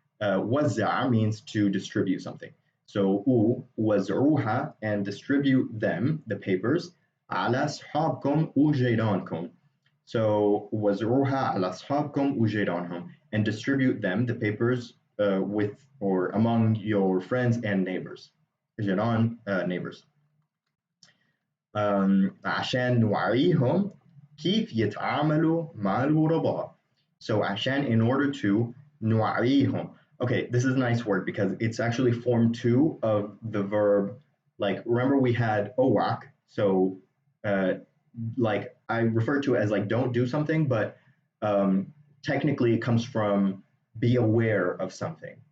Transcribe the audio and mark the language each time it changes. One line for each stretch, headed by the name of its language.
English: وزع means to distribute something. So
Arabic: وزعوها,
English: and distribute them, the papers,
Arabic: على أصحابكم وجيرانكم.
English: So
Arabic: وزعوها على أصحابكم وجيرانهم,
English: and distribute them, the papers, with or among your friends and neighbors. جيران, neighbors.
Arabic: عشان نوعيهم كيف يتعاملوا مع الغرباء.
English: So عشان, in order to,
Arabic: نوعيهم.
English: Okay, this is a nice word because it's actually form 2 of the verb. Like, remember we had owak, so like I refer to it as like don't do something, but technically it comes from be aware of something.